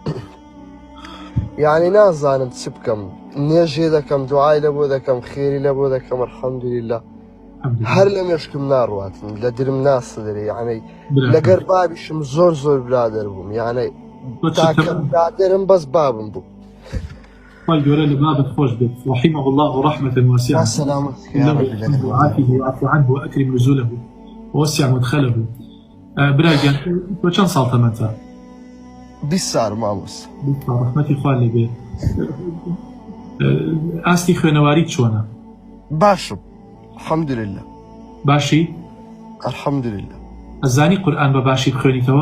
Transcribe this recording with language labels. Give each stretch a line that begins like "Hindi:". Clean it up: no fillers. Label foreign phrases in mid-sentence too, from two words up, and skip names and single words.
Central Kurdish: یعنی نازانم چ بکەم نێژێ دەکەم دوعای لە بۆ دەکەم خێری لە بۆ دەکەم الحەمدولله هەر لە مێشکم ناڕواتن لە درم ناسدرێ یعنی لەگەر بابیشم زۆر برادر بووم یعنی تاکە برادرم بەس بابم بوو خی گەورە لە بابت خۆش بێت
Arabic: رحمه الله رحمة واسعة وعافه وعفو عنه وأكرم نزوله ووسع مدخله
Central Kurdish: براگیان تۆ چەند ساڵ تەمەنتە؟ 20 ساڵ مامۆس ڕەحمەتی خوا لێ بێ ئاستی خوێنەواریت چۆنە؟ باشم الحەمدولله باشی؟ الحەمدولله ئەزانی قورئان بە باشی بخوێنیتەوە؟